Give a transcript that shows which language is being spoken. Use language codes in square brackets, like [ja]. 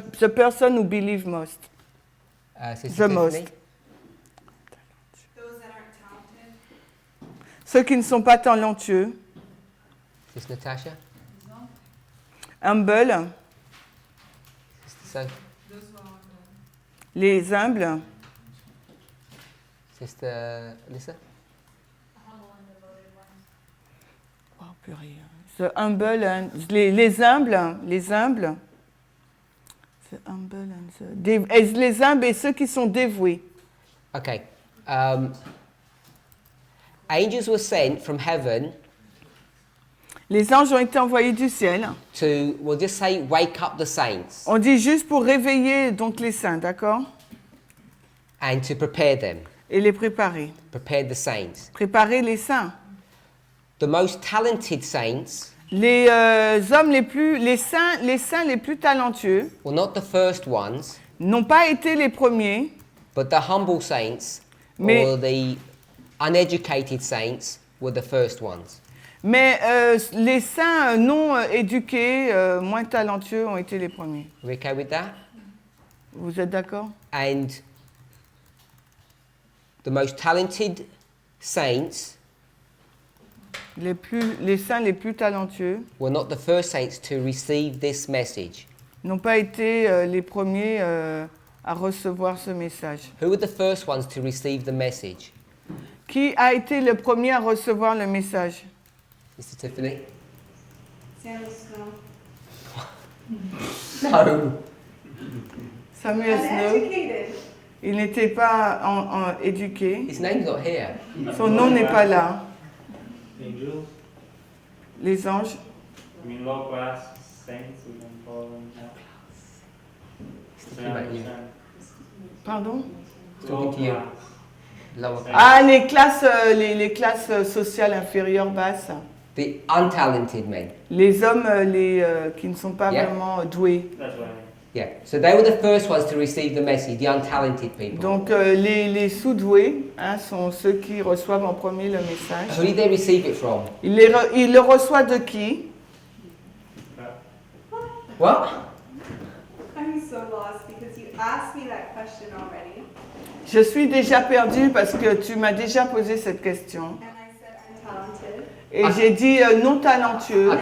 [en] The person who believes most. The most. Those that aren't talented. [fr] Ceux qui ne sont pas talentueux. [en] Sister Natasha? Humble. Sister Sophie? [fr] Les humbles. [en] Sister Alyssa? [fr] Oh, purée. [en] The humble and [fr] les humbles. [en] The humble and [fr] les humbles et ceux qui sont dévoués. [en] Okay. Angels were sent from heaven. [fr] Les anges ont été envoyés du ciel. [en] To, we'll just say, wake up the saints. [fr] On dit juste pour réveiller donc les saints, d'accord? [en] And to prepare them. [fr] Et les préparer. [en] Prepare the saints. [fr] Préparer les saints. [en] The most talented saints. [fr] Les hommes les saints les plus talentueux. [en] Were not the first ones. [fr] N'ont pas été les premiers. [en] But the humble saints, [fr] Mais, [en] or the uneducated saints, were the first ones. [fr] Mais les saints non éduqués, moins talentueux, ont été les premiers. [en] Are we okay with that? [fr] Vous êtes d'accord? [en] And the most talented saints [fr] les saints les plus talentueux [en] were not the first saints to receive this message. [fr] N'ont pas été les premiers à recevoir ce message. [en] Who were the first ones to receive the message? [fr] Qui a été le premier à recevoir le message? [en] Mr. Tiffany? Samuel Snow. No. Samuel Snow. Uneducated. [fr] Il n'était pas éduqué. [en] His name's not here. [fr] Son nom n'est pas là. [en] Angels? [fr] Les anges. [en] I mean, low class saints, we can call them. Talking about you. Pardon? Talking to you. Lower class. [fr] Ah, les classes sociales inférieures, basses. [en] The untalented men. [fr] Les hommes qui ne sont pas [en] Yeah. [fr] vraiment doués. [en] That's what I Yeah. So they were the first ones to receive the message, the untalented people. [fr] Donc les sous-doués sont ceux qui reçoivent en premier le message. [en] Who did they receive it from? [fr] Il le reçoit de qui? [en] What? I'm so lost because you asked me that question already. [fr] Je suis déjà perdue parce que tu m'as déjà posé cette question. [en] And I said untalented. [fr] Et j'ai dit non talentueux.